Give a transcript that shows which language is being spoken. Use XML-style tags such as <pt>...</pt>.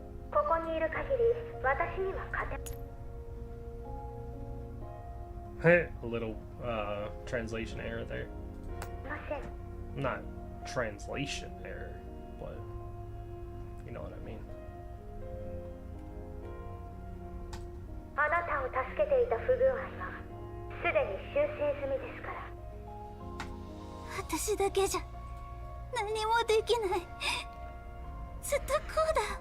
<ja>ここにいる限り私には勝て。</ja> <en>Hey, a little translation error there.</en> <ja>ません。</ja> <en>Not translation error, but you know what I mean.</en> <ja>あなたを助けていた不具合はすでに修正済みですから。私だけじゃ何もできない。ずっとこうだ。</ja>